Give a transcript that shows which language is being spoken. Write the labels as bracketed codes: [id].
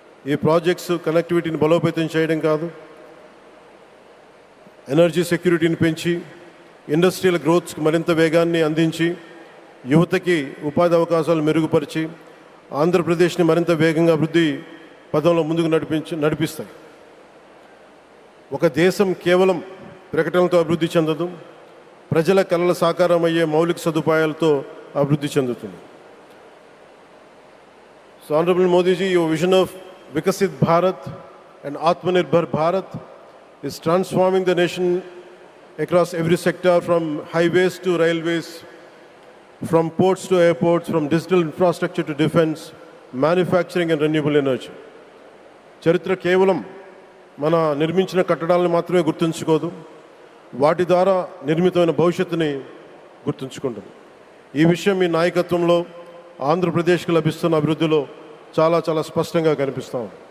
[te] ఈ ప్రాజెక్ట్స్ కనెక్టివిటీని బలోపేతం చేయడం కాదు, ఎనర్జీ సెక్యూరిటీని పెంచి ఇండస్ట్రియల్ గ్రోత్స్కి మరింత వేగాన్ని అందించి యువతకి ఉపాధి అవకాశాలు మెరుగుపరిచి ఆంధ్రప్రదేశ్ని మరింత వేగంగా అభివృద్ధి పదంలో ముందుకు నడిపిస్తాయి. ఒక దేశం కేవలం ప్రకటనలతో అభివృద్ధి చెందదు, ప్రజల కళల సాకారం అయ్యే మౌలిక సదుపాయాలతో అభివృద్ధి చెందుతుంది. So honourable Modiji, [en] your vision of Vikasit Bharat and Atmanirbhar Bharat is transforming the nation across every sector, from highways to railways, from ports to airports, from digital infrastructure to defense, manufacturing and renewable energy. [te] చరిత్ర కేవలం మన నిర్మించిన కట్టడాలను మాత్రమే గుర్తుంచుకోదు, వాటి ద్వారా నిర్మితమైన భవిష్యత్తుని గుర్తుంచుకుంటుంది. ఈ విషయం మీ నాయకత్వంలో ఆంధ్రప్రదేశ్కి లభిస్తున్న అభివృద్ధిలో చాలా చాలా స్పష్టంగా కనిపిస్తాం.